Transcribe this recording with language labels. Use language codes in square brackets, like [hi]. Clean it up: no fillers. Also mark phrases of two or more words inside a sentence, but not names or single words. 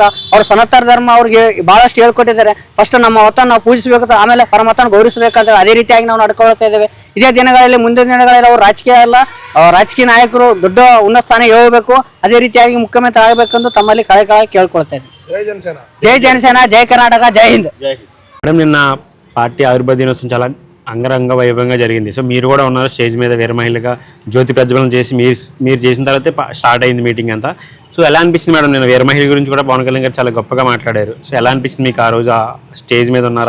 [kn] ಅವರು ಸನಾತನ ಧರ್ಮ ಅವ್ರಿಗೆ ಬಹಳಷ್ಟು ಹೇಳ್ಕೊಟ್ಟಿದ್ದಾರೆ. ಫಸ್ಟ್ ನಮ್ಮ ಮತವನ್ನು ನಾವು ಪೂಜಿಸಬೇಕು, ಆಮೇಲೆ ಪರಮತನ ಗೌರವಿಸಬೇಕಾದ್ರೆ ಅದೇ ರೀತಿಯಾಗಿ ನಾವು ನಡ್ಕೊಳ್ತಾ ಇದ್ದೇವೆ. ಇದೇ ದಿನಗಳಲ್ಲಿ ಮುಂದಿನ ದಿನಗಳಲ್ಲಿ ಅವರು ರಾಜಕೀಯ ನಾಯಕರು ದೊಡ್ಡ ಉನ್ನತ ಸ್ಥಾನ ಹೇಳಬೇಕು. ಅದೇ ರೀತಿಯಾಗಿ ಮುಖ್ಯಮಂತ್ರಿ ಆಗಬೇಕೆಂದು ತಮ್ಮಲ್ಲಿ ಕಳಕಳಿ ಕೇಳ್ಕೊಳ್ತೇನೆ. ಜೈ ಜನಸೇನಾ, ಜೈ ಕರ್ನಾಟಕ, ಜೈ ಹಿಂದ್. [te] మేడం నిన్న పార్టీ ఆవిర్భావ దినోత్సవం చాలా అంగరంగ వైభవంగా జరిగింది. సో మీరు కూడా ఉన్నారు స్టేజ్ మీద వీర మహిళగా జ్యోతి ప్రజ్వలన చేసి మీరు చేసిన తర్వాతే స్టార్ట్ అయింది మీటింగ్ అంతా. సో ఎలా అనిపిస్తుంది మేడం? నేను వీర మహిళ గురించి కూడా పవన్ కళ్యాణ్ గారు చాలా గొప్పగా మాట్లాడారు. సో ఎలా అనిపిస్తుంది మీకు ఆ రోజు ఆ స్టేజ్ మీద ఉన్నారు?